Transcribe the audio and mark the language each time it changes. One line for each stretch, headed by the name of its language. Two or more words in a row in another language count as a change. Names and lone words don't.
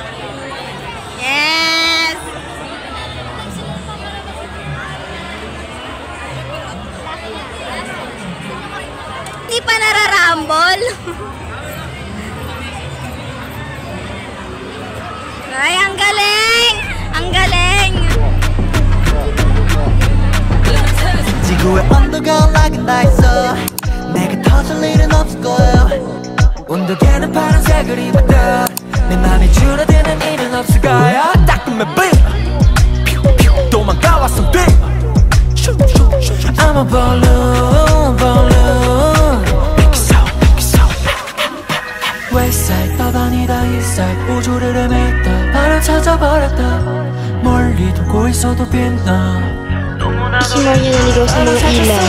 Filipino: Yes! Hindi pa nararambol. Ay, ang galing! Ang galing!
Korean: 지구의 온도가 올라간다 했어 내가 터질 일은 없을 거야 온도계는 파란색을 입었다 내 맘이 줄어드는 일은 없을 거야 따끔해 빔 도망가 왔어 빔
English: I'm a balloon balloon
Korean: 웨이사이드 떠다니다 이사이드 우주를 헤맸다 바로 찾아버렸다 멀리 돌고 있어도 빛나
Filipino: Simon yung naligaw sa mga ilaw.